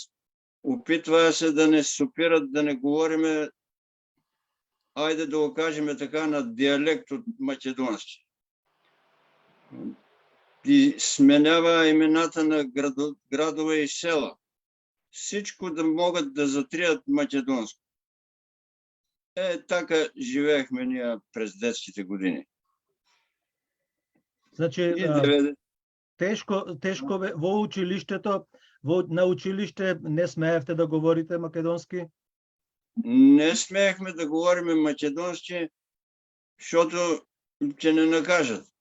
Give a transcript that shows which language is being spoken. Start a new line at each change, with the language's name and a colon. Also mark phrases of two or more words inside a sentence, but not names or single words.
Bulgarian: Опитва се да не супират, да не говориме, айде да го кажем така, на диалект от македонски. И сменява имената на градове и села. Всичко да могат да затрият македонско. Така живеехме ние през детските години.
Macedonian: Значи, тешко бе во училиштето, на училище не смеевте да говорите македонски?
Bulgarian: Не смеехме да говориме македонски, защото
Macedonian: ќе не накажат.